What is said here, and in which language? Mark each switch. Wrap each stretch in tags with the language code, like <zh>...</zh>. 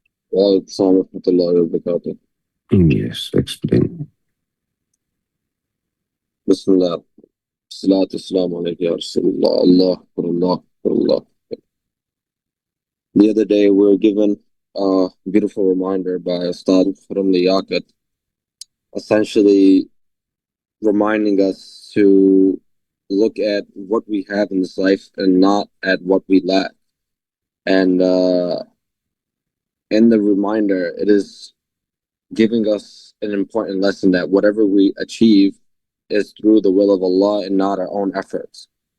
<ar>وعليكم السلام ورحمة الله وبركاته.</ar> <en>Yes, explain.</en> <ar>بسم الله الصلاة والسلام عليك يا رسول الله. Allah أكبر الله أكبر الله أكبر.</ar> <en>The other day we were given a beautiful reminder by Ustad from the Yaqut, essentially reminding us to look at what we have in this life and not at what we lack. And in the reminder, it is giving us an important lesson that whatever we achieve is through the will of Allah and not our own efforts.</en>